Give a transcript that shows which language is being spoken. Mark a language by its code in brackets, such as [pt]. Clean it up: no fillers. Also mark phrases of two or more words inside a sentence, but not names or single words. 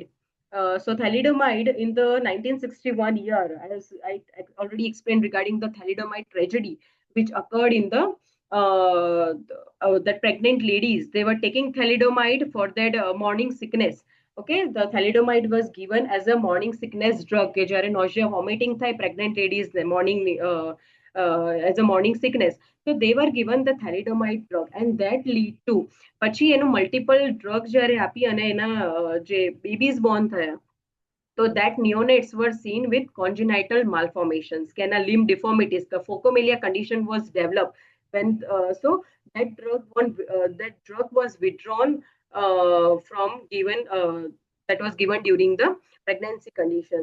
[en] So thalidomide in the 1961 year, as I already explained regarding the thalidomide tragedy which occurred in the that pregnant ladies, they were taking thalidomide for that morning sickness. Okay, the thalidomide was given as a morning sickness drug [gu] કે જ્યારે [en] nausea vomiting થાય pregnant ladies the morning as a morning sickness. So they were given the thalidomide drug and that lead to [gu] પછી એનું [en] multiple drugs [gu] જ્યારે આપી અને એના જે [en] babies born થયા, so that neonates were seen with congenital malformations, canal limb deformities. The phocomelia condition was developed when so that drug was withdrawn from given that was given during the pregnancy condition.